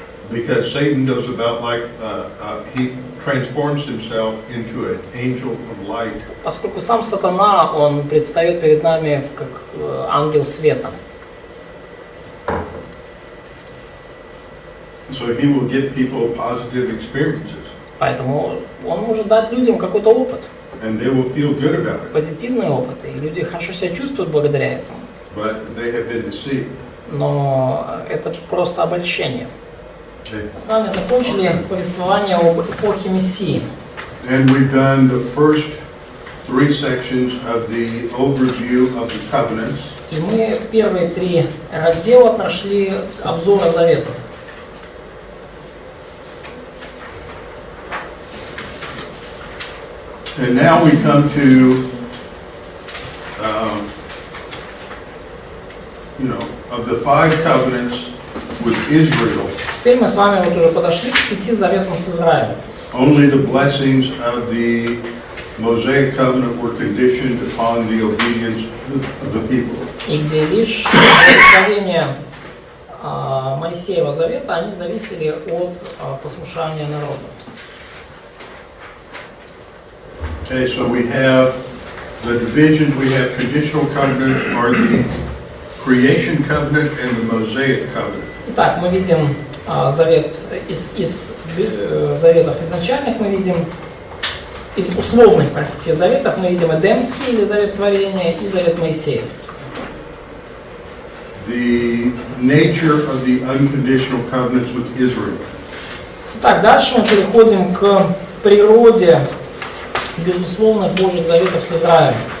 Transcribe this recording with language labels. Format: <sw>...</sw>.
<en>Because Satan goes about he transforms himself into an angel of light.</en> <ru>Поскольку сам сатана, он предстает перед нами как ангел света.</ru> <en>So he will give people positive experiences.</en> <ru>Поэтому он может дать людям какой-то опыт.</ru> <en>And they will feel good about it.</en> <ru>Позитивные опыты, и люди хорошо себя чувствуют благодаря этому.</ru> <en>But they have been deceived.</en> <ru>Но это просто обольщение. Мы с вами закончили повествование об эпохе Мессии.</ru> <en>And we've done the first 3 sections of the overview of the covenants.</en> <ru>И мы первые 3 раздела прошли обзора заветов.</ru> <en>And now we come to, of the 5 covenants with Israel.</en> <ru>Теперь мы с вами уже подошли к 5 заветам с Израилем.</ru> <en>Only the blessings of the Mosaic covenant were conditioned upon the obedience of the people.</en> <ru>И где лишь благословения Моисеева завета, они зависели от послушания народа.</ru> <en>Okay, so we have the divisions. We have conditional covenants are the creation covenant and the Mosaic covenant.</en> <ru>Итак, мы видим завет из заветов изначальных мы видим, из условных, простите, заветов мы видим Эдемский или завет творения и завет Моисеев.</ru> <en>The nature of the unconditional covenants with Israel.</en> <ru>Так, дальше мы переходим к природе безусловных Божьих заветов с Израилем.</ru>